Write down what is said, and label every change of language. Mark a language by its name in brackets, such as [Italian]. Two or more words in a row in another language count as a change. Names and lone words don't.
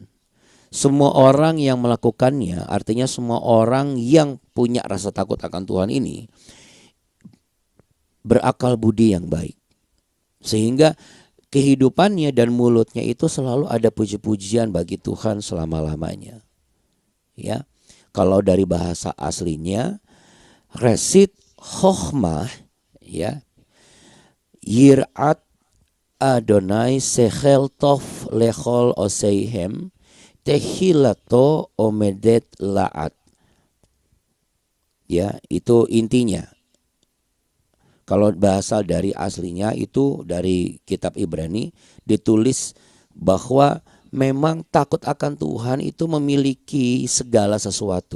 [Indonesian] Semua orang yang melakukannya, artinya semua orang yang punya rasa takut akan Tuhan ini, berakal budi yang baik. Sehingga kehidupannya dan mulutnya itu selalu ada puji-pujian bagi Tuhan selama-lamanya. Ya. Kalau dari bahasa aslinya [Hebrew] ראשית חכמה [Indonesian] ya. [Hebrew] יראת אדוני שכל טוב לכל עושיהם תהילתו עומדת לעד. [Indonesian] Ya, itu intinya. Kalau bahasa dari aslinya itu dari kitab Ibrani ditulis bahwa memang takut akan Tuhan itu memiliki segala sesuatu.